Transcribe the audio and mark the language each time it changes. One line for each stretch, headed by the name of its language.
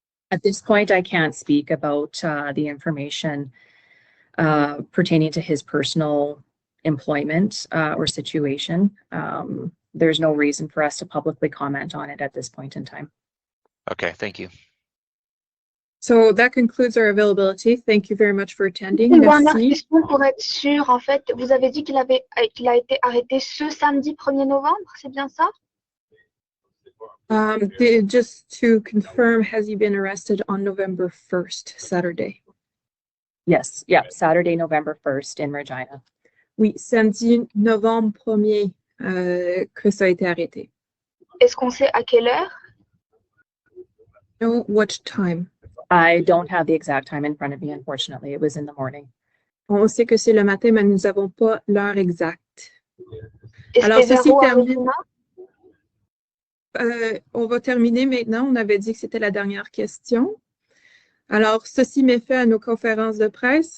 English: At this point, I can't speak about the information pertaining to his personal employment or situation. There's no reason for us to publicly comment on it at this point in time. Okay, thank you. So that concludes our availability. Thank you very much for attending.
French: Une dernière Merci. question pour être sûr, en fait, vous avez dit qu'il a été arrêté ce samedi 1er novembre, c'est bien ça?
English: Just to confirm, has he been arrested on November 1st, Saturday? Yes, yeah, Saturday, November 1st in Regina.
French: Oui, samedi novembre 1er, Chris a été arrêté. Est-ce qu'on sait à quelle heure?
English: No, what time? I don't have the exact time in front of me, unfortunately. It was in the morning.
French: On sait que c'est le matin, mais nous n'avons pas l'heure exacte. Alors, ceci termine. On va terminer maintenant. On avait dit que c'était la dernière question. Alors, ceci met fin à nos conférences de presse.